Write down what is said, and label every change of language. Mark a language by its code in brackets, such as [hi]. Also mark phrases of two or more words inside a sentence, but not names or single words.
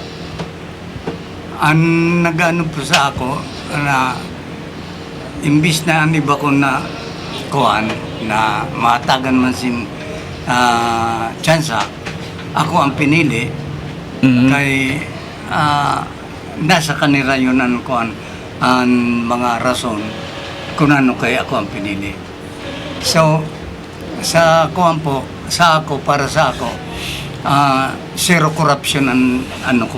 [bik] Ang nag-ano po sa ako na imbis na ang iba ko na kuan na matagan man sin tsansa, ako ang pinili kay nasa kanila yun ang kuan ang mga rason kung ano kay ako ang pinili. So sa kuan po sa ako, para sa ako, [en] zero corruption [bik] ang ano ko.